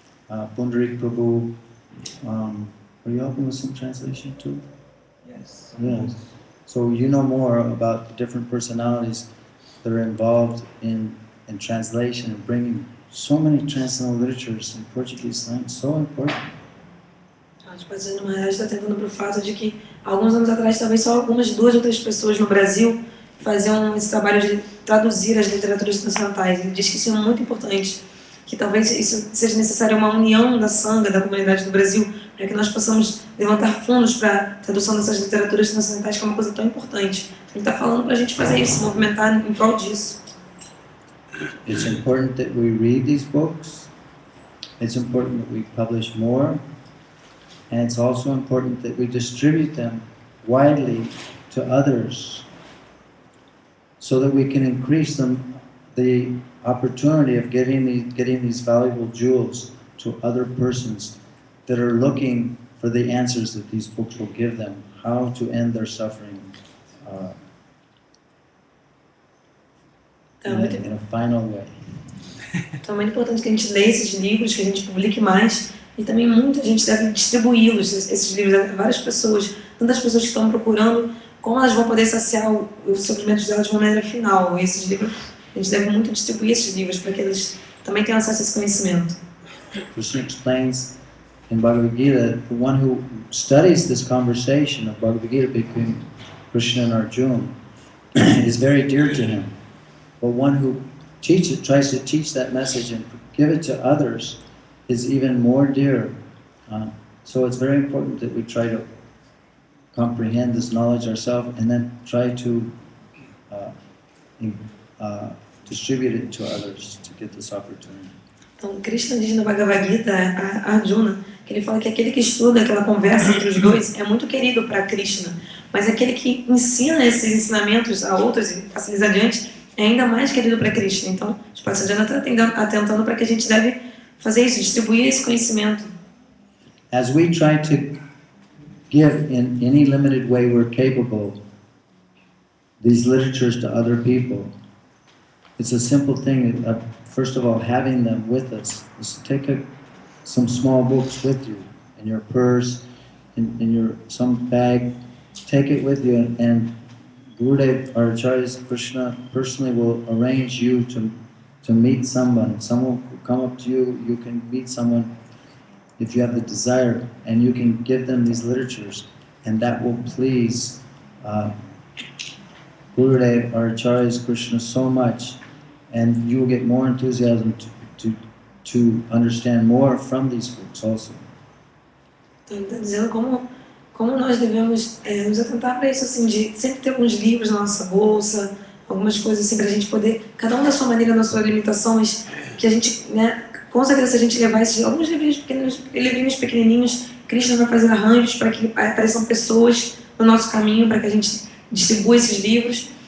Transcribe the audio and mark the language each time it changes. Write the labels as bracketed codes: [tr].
[en] Pundarik Prabhu, are you helping with some translation too? Yes. Yes. So you know more about the different personalities that are involved in translation and bringing so many transcendental literatures in Portuguese language. So important. [pt] Tipo, o Maharaj está tentando para o fato de que alguns anos atrás talvez só algumas 2 ou 3 pessoas no Brasil faziam esse trabalho de traduzir as literaturas transcendentais. Ele diz que isso é muito importante, que talvez isso seja necessário uma união da sangha, da comunidade do Brasil, para que nós possamos levantar fundos para a tradução dessas literaturas transcendentais, que é uma coisa tão importante. Ele está falando para a gente fazer isso, se movimentar em prol disso. [en] It's important that we read these books. It's important that we publish more. And it's also important that we distribute them widely to others so that we can increase the opportunity of getting these valuable jewels to other persons that are looking for the answers that these books will give them, how to end their suffering in a final way. [pt] Então é muito importante que a gente leia esses livros, que a gente publique mais, e também muita gente deve distribuí-los, esses livros, a várias pessoas, tantas pessoas que estão procurando como elas vão poder saciar os sofrimentos delas de uma maneira final. E esses livros, a gente deve muito distribuir esses livros para que eles também tenham acesso a esse conhecimento. [en] Krishna explains in Bhagavad Gita, the one who studies this conversation of Bhagavad Gita between Krishna and Arjuna is very dear to him. But one who tries to teach that message and give it to others is even more dear. So it's very important that we try to comprehend this knowledge ourselves and then try to distribute it to others to get this opportunity. [pt] Então, Krishna diz no Bhagavad Gita a Arjuna que ele fala que aquele que estuda aquela conversa entre os dois é muito querido para Krishna, mas aquele que ensina esses ensinamentos a outros e passa eles adiante é ainda mais querido para Krishna. Então, o Sajjan está atentando para que a gente deve fazer isso, distribuir esse conhecimento. [en] As we try to give in any limited way we're capable these literatures to other people, it's a simple thing. First of all, having them with us. Just take some small books with you in your purse, in your some bag. Take it with you, and Gurudev or Acharya Krishna personally will arrange you to meet someone. Someone will come up to you. You can meet someone if you have the desire, and you can give them these literatures, and that will please Gurudev or Acharya Krishna so much. And you will get more enthusiasm to understand more from these books also. [pt] Então, está dizendo como nós devemos nos atentar para isso, assim, de sempre ter alguns livros na nossa bolsa, algumas coisas assim para a gente poder, cada um da sua maneira, na sua limitação, mas que a gente, né, com certeza se a gente levar esses alguns livrinhos pequenininhos, Krishna vai fazer arranjos para que apareçam pessoas no nosso caminho, para que a gente distribua esses livros.